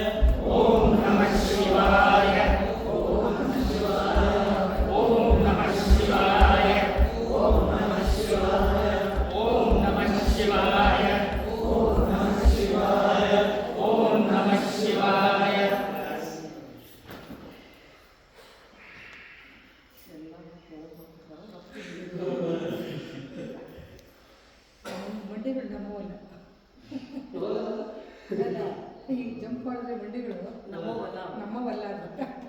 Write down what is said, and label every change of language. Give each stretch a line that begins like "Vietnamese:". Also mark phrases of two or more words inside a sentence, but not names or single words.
Sanskrit: ओं नमः शिवाय। ओं नमः शिवाय. ओं नमः शिवाय। ओं नमः शिवाय. ओं नमः शिवाय। ओं नमः शिवाय.
Kannada: ಬಂಡಿಗಳು ನಮ್ಮವಲ್ಲ ಅಲ್ಲ ಈಗ ಜಂಪ್ ಮಾಡಿದ್ರೆ ಬಂಡಿಗಳು ನಮ್ಮವಲ್ಲ ಅಂತ